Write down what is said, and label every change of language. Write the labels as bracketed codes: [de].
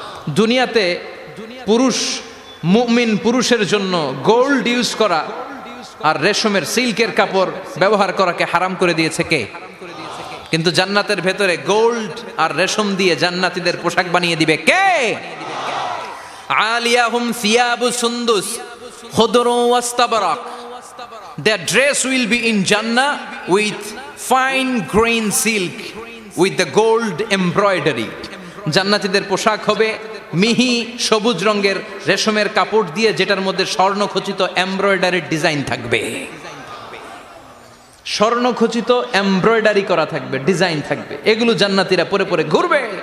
[bn] দুনিয়াতে পুরুষ, মুমিন পুরুষের জন্য গোল্ড ইউজ করা আর রেশমের সিল্কের কাপড় ব্যবহার করাকে হারাম করে দিয়েছে কে? কিন্তু জান্নাতের ভেতরে গোল্ড আর রেশম দিয়ে জান্নাতীদের পোশাক বানিয়ে দিবে কে? [ar] আলিয়াহুম সিয়াবু সুন্দুস খুদরু ওয়াস্তাবরাক। [en] Their dress will be in Jannah with fine grain silk with the gold embroidery. [bn] জান্নাতীদের পোশাক হবে মিহি সবুজ রঙের রেশমের কাপড় দিয়ে, যেটার মধ্যে স্বর্ণখচিত এমব্রয়ডারির ডিজাইন থাকবে। স্বর্ণখচিত এমব্রয়ডারি করা থাকবে, ডিজাইন থাকবে। এগুলো জান্নাতীরা পরে পরে ঘুরবে।